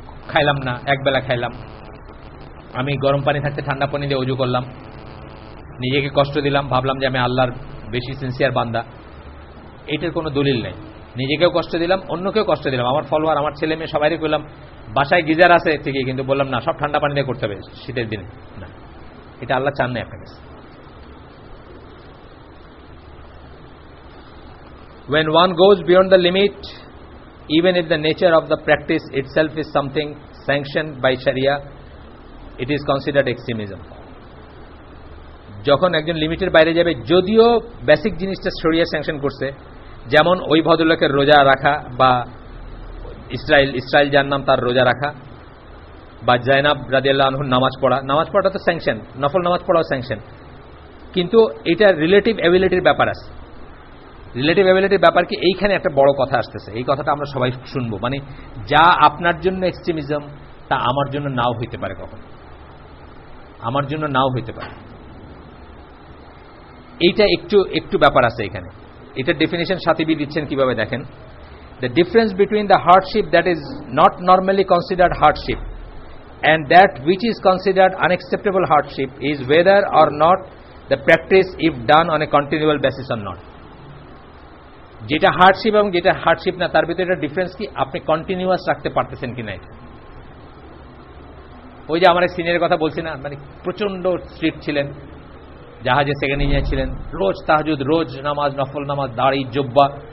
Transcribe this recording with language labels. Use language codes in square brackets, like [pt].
[bn] খাইলাম না, একবেলা খাইলাম, আমি গরম পানি থাকতে ঠান্ডা পানি দিয়ে অজু করলাম, নিজেকে কষ্ট দিলাম, ভাবলাম যে আমি আল্লাহর বেশি সিনসিয়ার বান্দা, এটার কোনো দলিল নেই। নিজেকেও কষ্ট দিলাম, অন্যকেও কষ্ট দিলাম, আমার ফলোয়ার, আমার ছেলে মেয়ে সবাইকে বললাম বাসায় গিজার আছে ঠিকই, কিন্তু বললাম না সব ঠান্ডা পানি দিয়ে করতে হবে শীতের দিনে, না, এটা আল্লাহ চান না আপনার কাছে। [en] When one goes beyond the limit, even if the nature of the practice itself is something sanctioned by Sharia, it is considered extremism. [bn] যখন একজন লিমিটের বাইরে যাবে, যদিও বেসিক জিনিসটা শরিয়া স্যাংশন করছে, যেমন ওই ভদ্রলোকের রোজা রাখা, বা ইসরাইল যার নাম তার রোজা রাখা, বা জায়নাব রাদিয়াল্লাহু আনহুর নামাজ পড়া তো স্যাংশন, নফল নামাজ পড়াও স্যাংশন, কিন্তু এটা রিলেটিভ অ্যাবিলিটির ব্যাপার আছে। রিলেটিভ অ্যাবিলিটির ব্যাপার কি, এইখানে একটা বড় কথা আসতেছে, এই কথাটা আমরা সবাই শুনবো। মানে যা আপনার জন্য এক্সট্রিমিজম, তা আমার জন্য নাও হইতে পারে, কখন আমার জন্য নাও হইতে পারে। এইটা একটু ব্যাপার আছে এখানে। এটার ডেফিনিশন সাথীবি দিচ্ছেন কিভাবে, দেখেন। [en] The difference between the hardship that is not normally considered hardship and that which is considered unacceptable hardship is whether or not the practice if done on a continual basis or not. [bn] যেটা hardship এবং যেটা hardship না, তার ভিতরে একটা difference কি, আপনি continuous রাখতে পারতেছেন কিনা। এটা ওই যে আমার সিনিয়রের কথা বলছি না, মানে প্রচন্ড স্ট্রিক্ট ছিলেন, জাহাজে সেকেন্ড ইঞ্জিনিয়ার ছিলেন, রোজ তাহাজ্জুদ, রোজ নামাজ, নফল নামাজ, দাড়ি, জুব্বা।